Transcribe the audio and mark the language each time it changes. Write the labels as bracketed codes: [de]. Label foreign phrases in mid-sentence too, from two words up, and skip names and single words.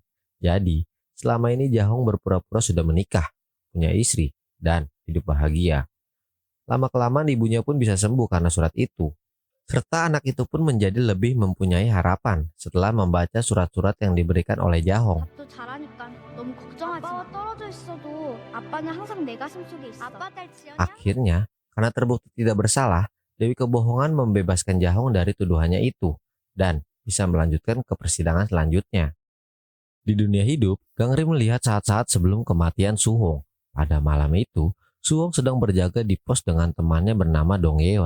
[id] Jadi, selama ini Jahong berpura-pura sudah menikah, punya istri, dan hidup bahagia. Lama-kelamaan ibunya pun bisa sembuh karena surat itu. Serta anak itu pun menjadi lebih mempunyai harapan setelah membaca surat-surat yang diberikan oleh Jahong. [ko] 밥도 잘하니까 너무 걱정하지 마. 아빠와 떨어져 있어도 아빠는 항상 내 가슴 속에 있어. 아빠 딸 지연이 [id] Akhirnya, karena terbukti tidak bersalah, Dewi Kebohongan membebaskan Jahong dari tuduhannya itu dan bisa melanjutkan ke persidangan selanjutnya. Di dunia hidup, Gangrim melihat saat-saat sebelum kematian Suhong. Pada malam itu, Suhong sedang berjaga di pos dengan temannya bernama Dong Yeon.